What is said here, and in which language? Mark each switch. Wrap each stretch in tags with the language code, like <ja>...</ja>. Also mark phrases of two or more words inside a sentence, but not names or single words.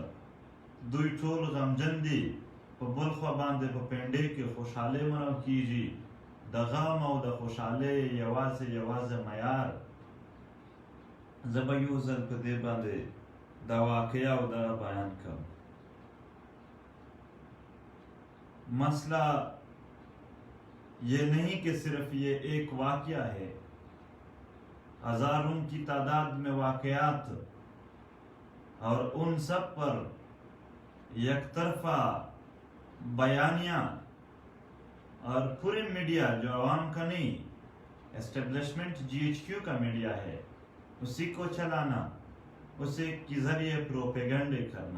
<ps>دوی ټول غمجن دي. په بل خوا باندې په پنډۍ کې خوشحالۍ منل کیږي. د غم او د خوشحالۍ یوازې معیار. زه به یو ځل په دې باندې دا واقعه او دا بیان کوم.</ps> <ur>مسئلہ یہ نہیں کہ صرف یہ ایک واقعہ ہے. ہزاروں کی تعداد میں واقعات اور ان سب پر یک طرفہ بیانیاں اور پورے میڈیا جو عوام کا نہیں اسٹیبلشمنٹ GHQ کا میڈیا ہے اسی کو چلانا، اسے کے ذریعے پروپیگنڈے کرنا.</ur>